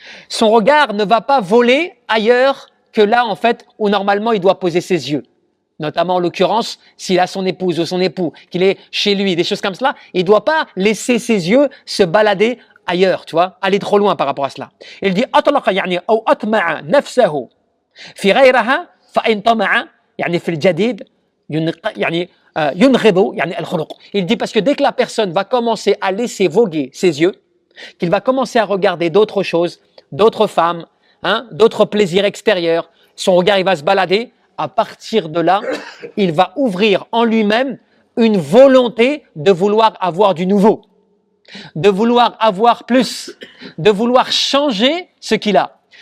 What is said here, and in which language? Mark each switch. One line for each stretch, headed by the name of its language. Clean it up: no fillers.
French: Son regard ne va pas voler ailleurs que là en fait où normalement il doit poser ses yeux. Notamment en l'occurrence, s'il a son épouse ou son époux, qu'il est chez lui, des choses comme cela, il ne doit pas laisser ses yeux se balader ailleurs, tu vois, aller trop loin par rapport à cela. Il dit
Arabic: أطلق يعني أو أطمع نفسه في غيرها فإن طمع يعني في الجديد يعني ينغض يعني الخلق.
French: Il dit parce que dès que la personne va commencer à laisser voguer ses yeux, qu'il va commencer à regarder d'autres choses, d'autres femmes, hein, d'autres plaisirs extérieurs, son regard il va se balader. À partir de là, il va ouvrir en lui-même une volonté de vouloir avoir du nouveau, de vouloir avoir plus, de vouloir changer ce qu'il a.